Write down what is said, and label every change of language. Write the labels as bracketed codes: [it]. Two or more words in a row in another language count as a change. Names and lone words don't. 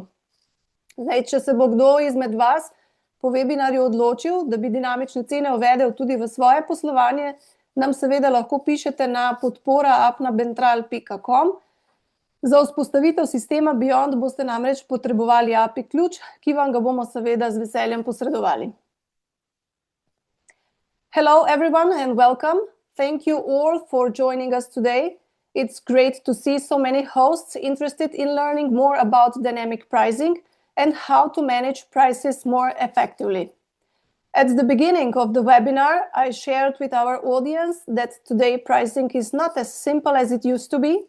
[sl] Zdaj, če se bo kdo izmed vas po webinarju odločil, da bi dinamične cene uvedel tudi v svoje poslovanje, nam seveda lahko pišete na podpora@bentral.com. Za vzpostavitev sistema Beyond boste namreč potrebovali API ključ, ki vam ga bomo seveda z veseljem posredovali. [en] Hello everyone and welcome. Thank you all for joining us today. It's great to see so many hosts interested in learning more about dynamic pricing and how to manage prices more effectively. At the beginning of the webinar, I shared with our audience that today pricing is not as simple as it used to be.